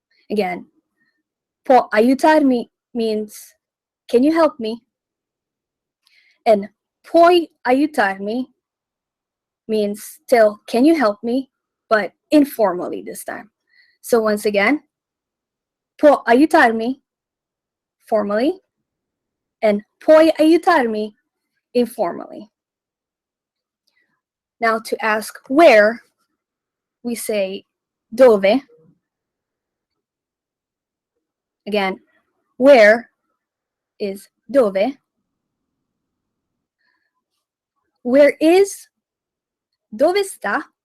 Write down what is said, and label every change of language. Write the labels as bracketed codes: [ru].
[en] Again, [it] può aiutarmi [en] means, can you help me? And [it] puoi aiutarmi [en] means still, can you help me? But informally this time. So once again, [it] può aiutarmi [en] formally, and [it] puoi aiutarmi [en] informally. Now to ask where, we say [it] dove. [en] Again, where is [it] dove. [en] Where is [it] dove sta?